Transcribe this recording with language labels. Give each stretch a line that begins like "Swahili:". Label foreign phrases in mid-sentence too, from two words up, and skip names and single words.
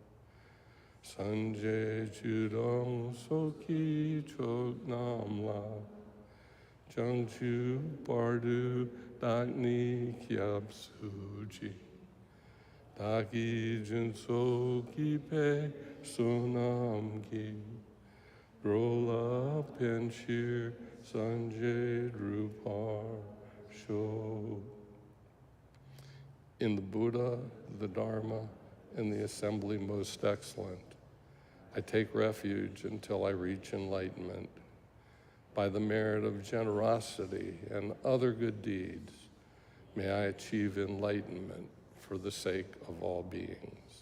Tibetan: སངས་རྒྱས་ཆོས་དང་ཚོགས་ཀྱི་མཆོག་རྣམས་ལ། བྱང་ཆུབ་བར་དུ་བདག་ནི་སྐྱབས་སུ་མཆི། བདག་གིས་སྦྱིན་སོགས་བགྱིས་པའི་བསོད་ནམས་ཀྱིས། འགྲོ་ལ་ཕན་ཕྱིར་སངས་རྒྱས་འགྲུབ་པར་ཤོག.
English: In the Buddha, the Dharma, and the assembly most excellent, I take refuge until I reach enlightenment. By the merit of generosity and other good deeds, may I achieve enlightenment for the sake of all beings.